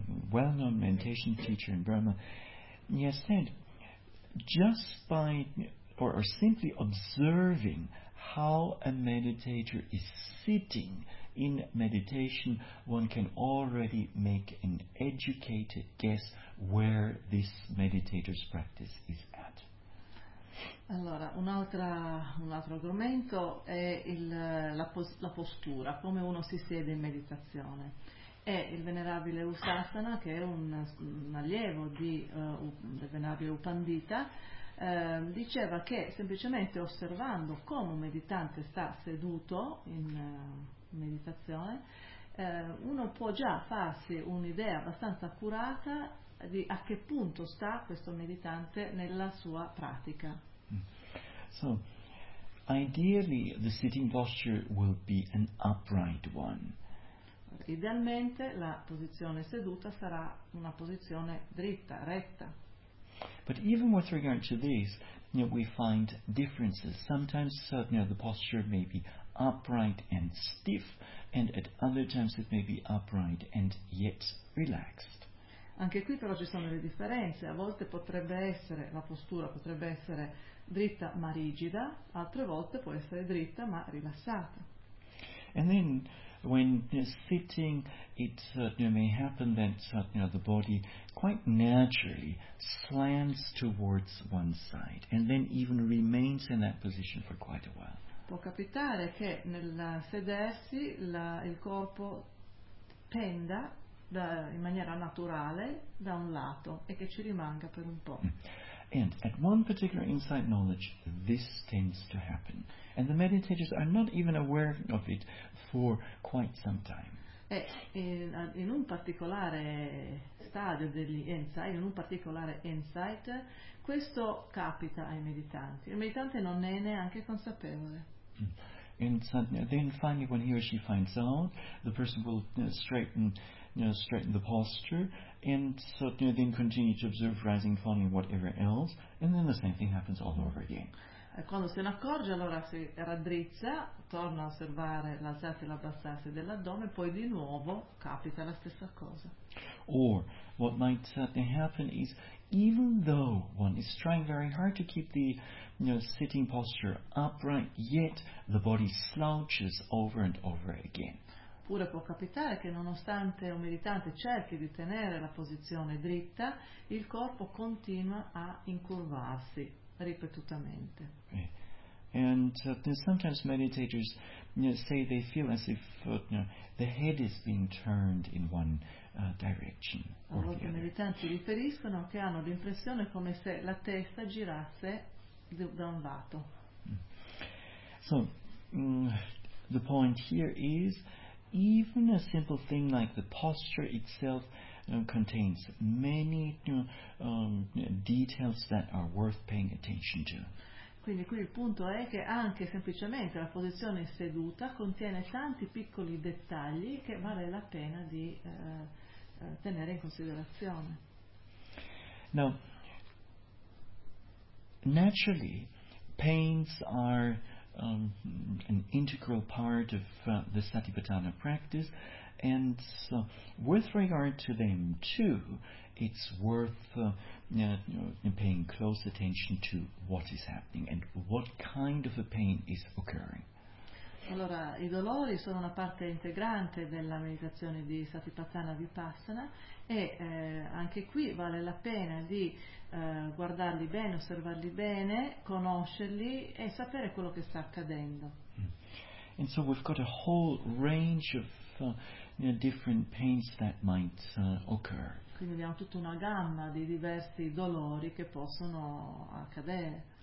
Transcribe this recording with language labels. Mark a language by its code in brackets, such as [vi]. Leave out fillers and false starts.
[en] well-known meditation teacher in Burma, he has said, just by or simply observing how a meditator is sitting in meditation, one can already make an educated guess where this meditator's practice is at. [it] Allora, un altro argomento è la postura, come uno si siede in meditazione. E il venerabile Usasana, che è un allievo del venerabile Upandita, diceva che semplicemente osservando come un meditante sta seduto in meditazione, uno può già farsi un'idea abbastanza accurata di a che punto sta questo meditante nella sua pratica. [en] So, ideally the sitting posture will be an upright one. [it] Idealmente la posizione seduta sarà una posizione dritta, retta. [en] But even with regard to this, we find differences. Sometimes the posture may be upright and stiff, and at other times it may be upright and yet relaxed. [it] Anche qui però ci sono le differenze. A volte potrebbe essere la postura potrebbe essere dritta ma rigida, altre volte può essere dritta ma rilassata. [en] And then when sitting, it may happen that the body quite naturally slants towards one side and then even remains in that position for quite a while. [it] Può capitare che nel sedersi il corpo penda in maniera naturale da un lato e che ci rimanga per un po'. [en] And at one particular insight knowledge, this tends to happen. And the meditators are not even aware of it for quite some time. [it] E in un particolare stadio degli insight, in un particolare insight, questo capita ai meditanti. Il meditante non ne è neanche consapevole. [en] And then finally, when he or she finds out, the person will straighten the posture, and then continue to observe rising, falling, whatever else, and then the same thing happens all over again. [it] Quando se ne accorge, allora si raddrizza, torna a osservare l'alzarsi e l'abbassarsi dell'addome, poi di nuovo capita la stessa cosa. [en] Or what might happen is, even though one is trying very hard to keep the sitting posture upright, yet the body slouches over and over again. [it] Oppure può capitare che nonostante un meditante cerchi di tenere la posizione dritta, il corpo continua a incurvarsi ripetutamente. [en] And sometimes meditators say they feel as if the head is being turned in one direction. [it] A volte i meditanti riferiscono che hanno l'impressione come se la testa girasse da un lato. [en] So, the point here is, even a simple thing like the posture itself contains many details that are worth paying attention to. [it] Quindi qui il punto è che anche semplicemente la posizione seduta contiene tanti piccoli dettagli che vale la pena di tenere in considerazione. [en] Now, naturally, pains are an integral part of the Satipatthana practice, and so with regard to them too, it's worth paying close attention to what is happening and what kind of a pain is occurring. [it] Allora, i dolori sono una parte integrante della meditazione di Satipatthana Vipassana e anche qui vale la pena di guardarli bene, osservarli bene, conoscerli e sapere quello che sta accadendo. [en] And so we've got a whole range of different pains that might occur. [it] Quindi abbiamo tutta una gamma di diversi dolori che possono accadere.